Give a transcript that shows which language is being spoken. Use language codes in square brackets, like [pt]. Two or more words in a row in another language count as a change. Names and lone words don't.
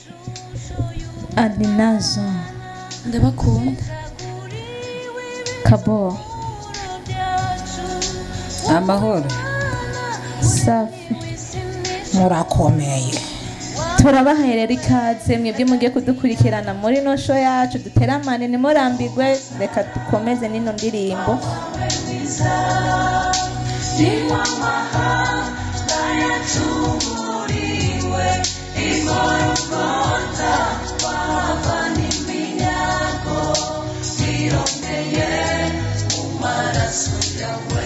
[rw] Adinazo ndabakunda. Kabo amahoro safi murakomeye. Turabaherera ikaze mwebwe mugiye kudukurikirana muri no show yacu, duteramane nimurambirwe, reka dukomeze nino ndirimbo. Ni wa mahanga yachunguriwe Igorogota wabana iminyago wirongeye mu maraso yawe.